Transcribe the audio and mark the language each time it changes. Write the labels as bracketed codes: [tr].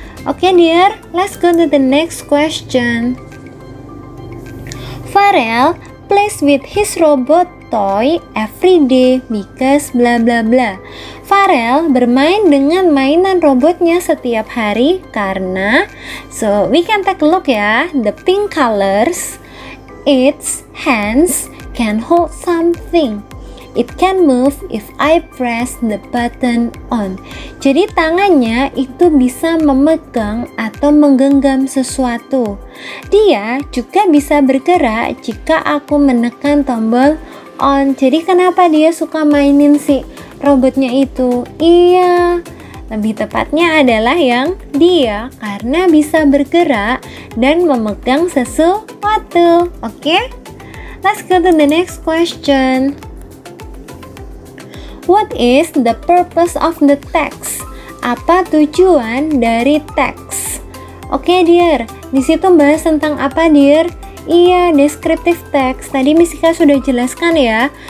[en] Oke dear, let's go to the next question. Farel plays with his robot toy every day because bla bla bla. [id] Farel bermain dengan mainan robotnya setiap hari karena, [en] so we can take a look ya, the pink colors. Its hands can hold something. It can move if I press the button on. [id] Jadi tangannya itu bisa memegang atau menggenggam sesuatu. Dia juga bisa bergerak jika aku menekan tombol on. Jadi kenapa dia suka mainin si robotnya itu? Iya, lebih tepatnya adalah yang dia karena bisa bergerak dan memegang sesuatu. Oke? [en] Let's go to the next question. What is the purpose of the text? [id] Apa tujuan dari teks? Oke dear, di situ bahas tentang apa dear? Iya, descriptive text. Tadi Miss Ika sudah jelaskan ya.